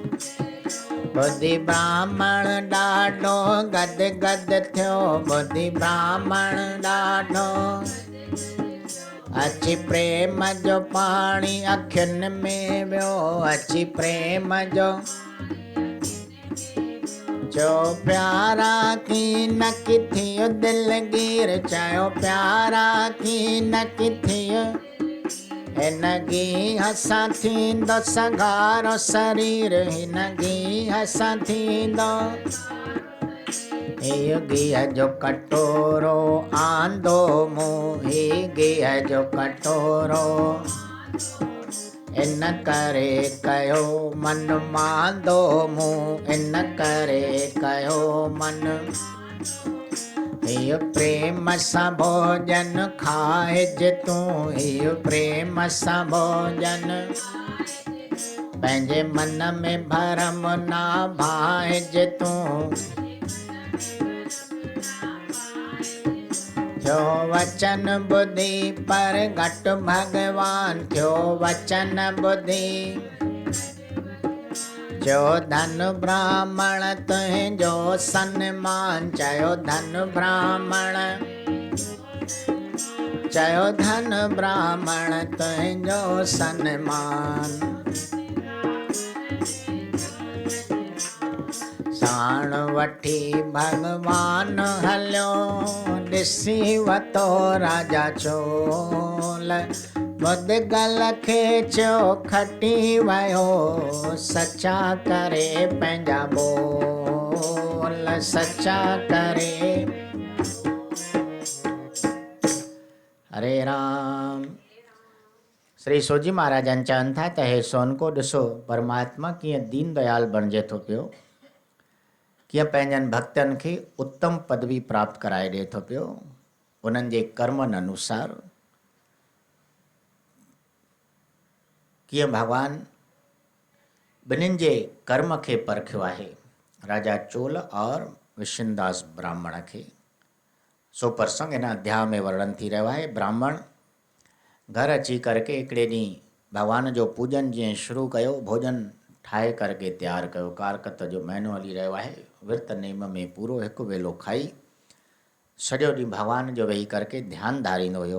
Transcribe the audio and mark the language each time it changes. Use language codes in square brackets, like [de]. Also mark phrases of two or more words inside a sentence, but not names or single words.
[sd] बुद्धि ब्राह्मण ॾाढो गद गद थियो, बुद्धि ब्राह्मण ॾाढो अची प्रेम जो पाणी अखियुनि में वियो, अची प्रेम जो चयो प्यारा की न किथियो दिलगीर, चयो प्यारा की न किथियो हिनगी हसां थींदो संघारो शरीर, हिनगी हसां थींदो हे गिह जो कटोरो आंदो मूं, हे गिह जो कटोरो इन करे कयो मन मांदो मूं, इन करे कयो मन हे प्रेम सां भोजन खाइज तूं, हे प्रेम सां भोजन पंहिंजे मन में भरम ना भाइज तूं। थियो वचन बुद्धि पर घट भगवान, थियो वचन बुद्धि चयो धन ब्राह्मण तुंहिंजो सन्मान, चयो धन ब्राह्मण, चयो धन ब्राह्मण तुंहिंजो सन्मान। साण वठी भगवान हलियो ॾिसी वतो राजा चोल, मुदगल खे चयो खटी वियो सचा करे पंहिंजा बोल, सचा करे। हरे राम। श्री सोजी महाराजन चवनि था त हे सोनको ॾिसो परमात्मा कीअं दीन दयाल बणिजे थो पियो, कीअं पंहिंजनि भक्तनि खे उत्तम पदवी प्राप्त कराए ॾिए थो पियो उन्हनि जे कर्मनि अनुसार। कीअं भॻवानु ॿिन्हिनि जे कर्म खे परखियो आहे, राजा चोल और विष्णुदास ब्राह्मण खे। सो प्रसंग हिन अध्याय में वर्णन थी रहियो आहे। ब्राह्मण घर अची करके हिकिड़े ॾींहुं भॻवान जो पूजन जीअं शुरू कयो, भोजन ठाहे करके तयारु कयो। कारकत जो महीनो हली रहियो आहे, विर्त नेम में पूरो हिकु वेलो खाई सॼो ॾींहुं भॻवान जो वेही करके ध्यानु धारींदो हुयो।